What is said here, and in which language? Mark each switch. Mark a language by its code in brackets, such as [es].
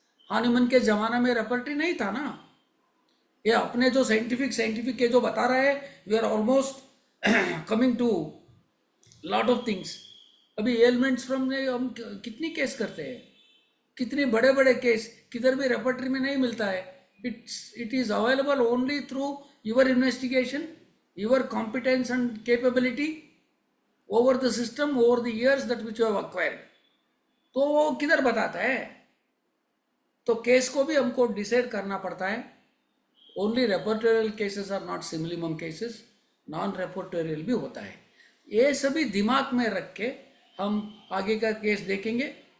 [hi] हानिमन के जमाना में रेपर्टरी नहीं था ना. ये अपने जो साइंटिफिक के जो बता रहे हैं, [en] We are almost coming to lot of things. [hi] अभी एलिमेंट्स फ्रॉम हम कितनी केस करते हैं, कितने बड़े बड़े केस किधर भी रेपर्टरी में नहीं मिलता है. [en] it is available only through your investigation, your competence and capability over the system, over the years that which you have acquired. [hi] तो वो किधर बताता है? तो केस को भी हमको डिसाइड करना पड़ता है. [en] only repertorial cases are not simillimum cases, [hi] non रेपोर्टोरियल भी होता है. ये सभी दिमाग में रख के हम आगे का केस देखेंगे.